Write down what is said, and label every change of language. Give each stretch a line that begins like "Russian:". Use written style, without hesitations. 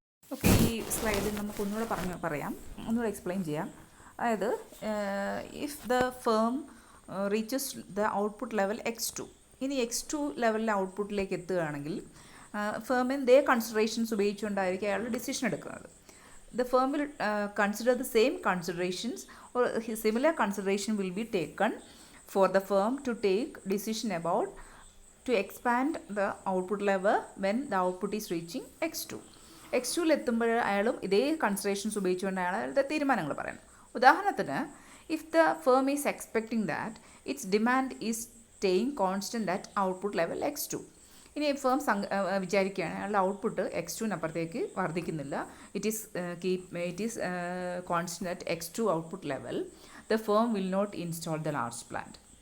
Malayalam: Okay, ഈ സ്ലൈഡിൽ നമുക്ക് ഒന്നുകൂടെ ഒന്നുകൂടെ എക്സ്പ്ലെയിൻ ചെയ്യാം. അതായത്
English: if the firm reaches the output level X2,
Malayalam: ഇനി X2 ലെവലിലെ ഔട്ട്പുട്ടിലേക്ക് എത്തുകയാണെങ്കിൽ ഫേമിന് ദേ കൺസിഡറേഷൻസ് ഉപയോഗിച്ചുകൊണ്ടായിരിക്കും അയാൾ ഡിസിഷൻ എടുക്കുന്നത്.
English: The firm will consider the same considerations or similar consideration will be taken for the firm to take decision about to expand the output level when the output is reaching X2.
Malayalam: X2ൽ എത്തുമ്പോൾ അയാളും ഇതേ considerations ഉപയോഗിച്ചുകൊണ്ടാണ് അയാളുടെ തീരുമാനങ്ങൾ പറയുന്നത്. ഉദാഹരണത്തിന്,
English: If the firm is expecting that its demand is staying constant at output level X2.
Malayalam: ഇനി firm വിചാരിക്കുകയാണ് അയാളുടെ output X2-നപ്പുറത്തേക്ക് വർദ്ധിക്കുന്നില്ല,
English: It is constant at X2 output level, the firm will not install the large plant.